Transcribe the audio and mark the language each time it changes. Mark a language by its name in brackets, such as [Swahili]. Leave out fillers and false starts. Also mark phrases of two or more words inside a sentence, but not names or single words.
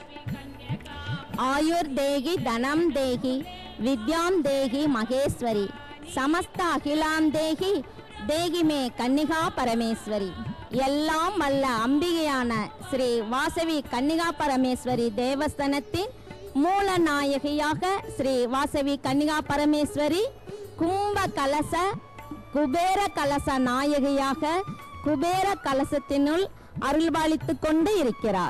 [Sanskrit] आयुर्देहि धनम देहि विद्याम देहि महेश्वरी समस्त अखिलाम देहि देहि मे कन्निका परमेश्वरी. [Tamil] எல்லாம் வல்ல அம்பிகையான ஸ்ரீ வாசவி கன்னிகா பரமேஸ்வரி தேவஸ்தானத்தின் மூல நாயகியாக ஸ்ரீ வாசவி கன்னிகா பரமேஸ்வரி கும்ப கலச குபேர கலச நாயகியாக குபேர கலசத்தினுள் அருள்பாலித்து கொண்டு இருக்கிறார்.